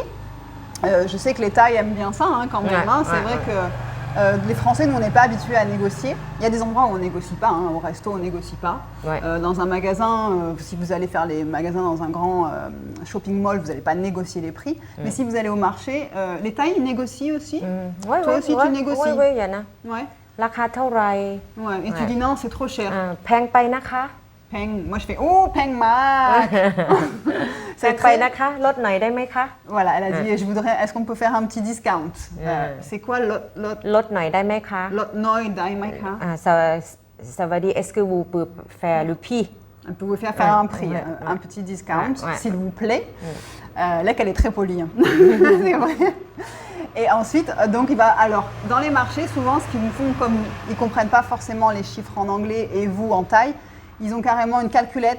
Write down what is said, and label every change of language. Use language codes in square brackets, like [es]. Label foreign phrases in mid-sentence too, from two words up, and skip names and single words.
[fr] Je sais que les Thaïs aiment bien ça quand même. C'est vrai que les Français, nous, on n'est pas habitués à négocier. Il y a des endroits où on ne négocie pas. Au resto, on ne négocie pas. Dans un magasin, si vous allez faire les magasins dans un grand [en] shopping mall, [fr] vous n'allez pas négocier les prix. Mais si vous allez au marché, les Thaïs, ils négocient aussi. Toi aussi, tu négocies. Oui, il y en a. Ouais. [th] ราคาเท่าไหร่ [fr] Et tu dis non, c'est trop cher. [th] แพงไปนะคะ [fr] Peng. Moi, je fais oh, [th] แพงมาก. แพงไปนะคะลดหน่อยได้ไหมคะ [fr] Voilà, elle a dit est-ce qu'on peut faire un petit discount? C'est quoi lot [th] ลดหน่อยได้ไหมคะ ลดหน่อยได้ไหมคะ? [fr] Ça veut dire est-ce que vous pouvez faire le prix? On peut vous faire un prix, un petit discount, s'il vous plaît. Là, qu'elle est très polie. C'est vrai. Et ensuite, donc alors, dans les marchés, souvent, ce qu'ils vous font, comme ils ne comprennent pas forcément les chiffres en anglais et vous en thaï, ils ont carrément une calculette.